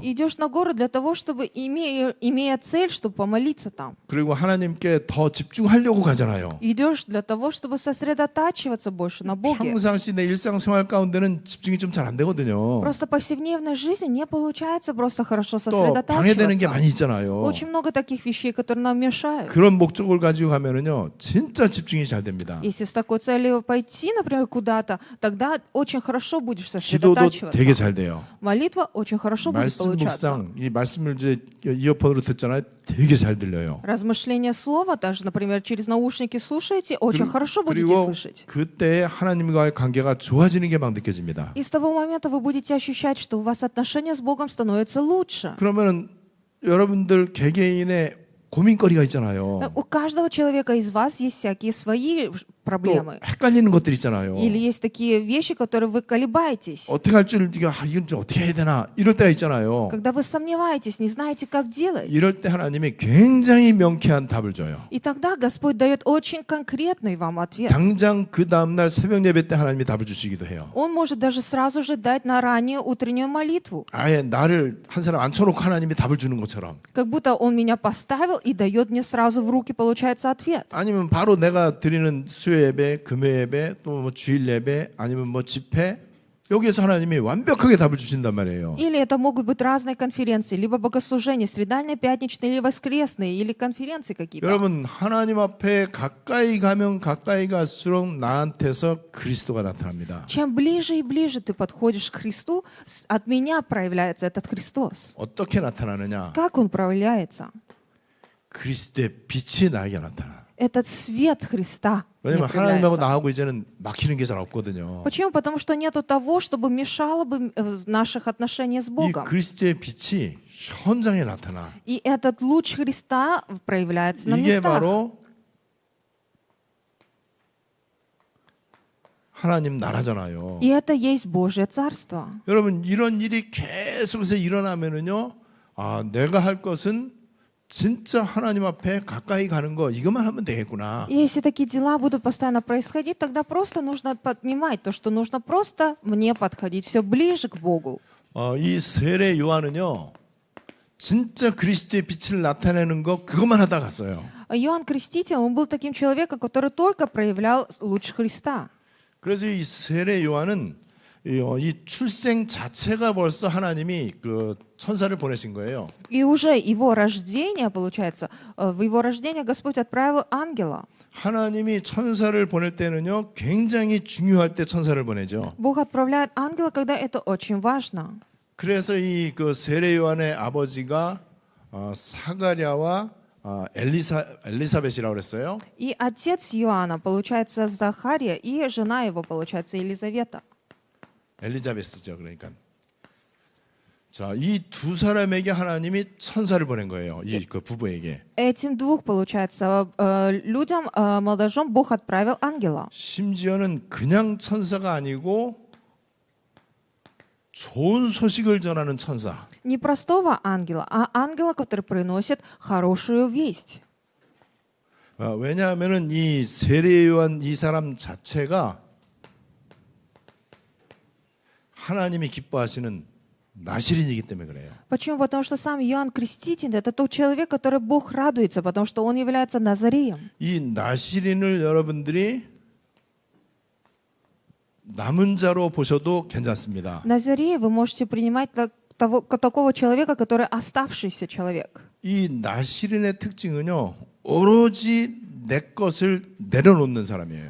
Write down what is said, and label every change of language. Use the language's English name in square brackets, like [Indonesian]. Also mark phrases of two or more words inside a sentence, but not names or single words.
[Russian] Идешь на гору для того, чтобы, имея цель, чтобы помолиться там. [Korean] 그리고 하나님께 더 집중하려고 가잖아요. [Russian] Идешь для того, чтобы сосредотачиваться больше на Боге. [Korean] 평상시 내 일상생활 가운데는 집중이 좀 잘 안 되거든요. [Russian] Просто в повседневной жизни не получается просто хорошо [Korean] 또 방해되는 게 [Russian] сосредотачиваться. [Korean] 많이 있잖아요. [Russian] Очень много таких вещей, которые нам мешают. [Korean] 그런 목적을 가지고 가면은요, 진짜 집중이 잘 됩니다. [Russian] Если с такой целью пойти, например, куда-то, тогда очень хорошо будешь [Korean] 기도도 되게 [Russian] сосредотачиваться. [Korean] 잘 돼요. [Russian] Молитва очень хорошо будет [Korean] 말씀 [Russian] получаться. [Korean] 묵상, 이 말씀을 이제 이어폰으로 듣잖아요. 되게 잘 들려요. [Russian] Размышление слова, даже, например, через наушники слушаете, очень хорошо будете [Korean] 그리고 [Russian] слышать. [Korean] 그때 하나님과의 관계가 좋아지는 게 막 느껴집니다. [Russian] И с того момента вы будете ощущать, что у вас отношения с Богом становятся лучше. [Korean] 그러면은 여러분들 개개인의 고민거리가 있잖아요. [Russian] У каждого человека из вас есть всякие свои [Korean] 또 [Russian] проблемы. [Korean] 헷갈리는 것들 있잖아요. [Russian] Или есть такие вещи, которые вы колебаетесь. [Korean] 어떻게 할 줄 이건 좀 어떻게 해야 되나 이럴 때가 있잖아요. [Russian] Когда вы сомневаетесь, не знаете, как делать. [Korean] 이럴 때 하나님이 굉장히 명쾌한 답을 줘요. [Russian] И тогда Господь дает очень конкретный вам ответ. [Korean] 당장 그 다음날 새벽 예배 때 하나님이 답을 주시기도 해요. [Russian] Он может даже сразу же дать на раннюю утреннюю молитву. [Korean] 아예 나를 한 사람 앉혀놓고 하나님이 답을 주는 것처럼. [Russian] Как будто Он меня поставил и дает мне сразу в руки, получается, ответ. [Korean] 아니면 바로 내가 드리는 수요 예배, 금요 예배, 또 뭐 주일 예배, 아니면 뭐 집회 여기에서 하나님이 완벽하게 답을 주신단 말이에요. [Russian] Или это могут быть разные конференции, либо богослужения, средальные, пятничные, или воскресные, или конференции какие-то. [Korean] 여러분 하나님 앞에 가까이 가면 가까이 갈수록 나한테서 그리스도가 나타납니다. [Russian] Чем ближе и ближе ты подходишь к Христу, от меня проявляется этот Христос. [Korean] 어떻게 나타나느냐? [Russian] Как Он проявляется? [Korean] 그리스도의 빛이 나에게 나타나. [Russian] Этот свет Христа мне [Korean] 왜냐면 하나님하고 [Russian] проявляется. [Korean] 나하고 이제는 막히는 게 잘 없거든요. [Russian] Почему? Потому что нету того, чтобы мешало бы наших отношениях с [Korean] 이 [Russian] Богом. [Korean] 그리스도의 빛이 현장에 나타나. [Russian] И этот луч Христа проявляется на [Korean] 이게 [Russian] местах. [Korean] 바로 하나님 나라잖아요. [Russian] И это есть Божье Царство. [Korean] 여러분 이런 일이 계속해서 일어나면은요, 내가 할 것은 진짜 하나님 앞에 가까이 가는 거 이것만 하면 되겠구나. [Russian] И если такие дела будут постоянно происходить, тогда просто нужно понимать то, что нужно просто мне подходить все ближе к Богу. [Korean] 이 세례 요한은요, 진짜 그리스도의 빛을 나타내는 거 그것만 하다 갔어요. [Russian] Иоанн Креститель, он был таким человеком, который только проявлял луч Христа. [Korean] 그래서 이 세례 요한은 이 출생 자체가 벌써 하나님이 그 천사를 보내신 거예요. [Russian] И уже его рождение, получается, в его рождение Господь отправил ангела. [Korean] 하나님이 천사를 보낼 때는요, 굉장히 중요할 때 천사를 보내죠. [Russian] Бог отправляет ангела, когда это очень важно. [Korean] 그래서 이 그 세례 요한의 아버지가 사가랴와 엘리사벳이라고 그랬어요. [Russian] И отец Иоанна, получается, Захария, и жена его, получается, Елизавета. [Korean] 엘리자베스죠, 그러니까. 자, 이 두 사람에게 하나님이 천사를 보낸 거예요. 이 그 부부에게. [Russian] Этим двух, получается, людям, молодожен, Бог отправил ангела. [Korean] 심지어는 그냥 천사가 아니고 좋은 소식을 전하는 천사. [Russian] Не простого ангела, а ангела, который приносит хорошую весть. [Korean] 왜냐하면은 이 세례 요한 이 사람 자체가 하나님이 기뻐하시는 나실인이기 때문에 그래요. [Russian] Почему? Потому что сам Иоанн Креститель — это тот человек, который Бог радуется, потому что он является Назареем. [Korean] 이 나실인을 여러분들이 남은 자로 보셔도 괜찮습니다. [Russian] Назарея вы можете принимать такого человека, который оставшийся человек. [Korean] 이 나실인의 특징은요, 오로지 내 것을 내려놓는 사람이에요.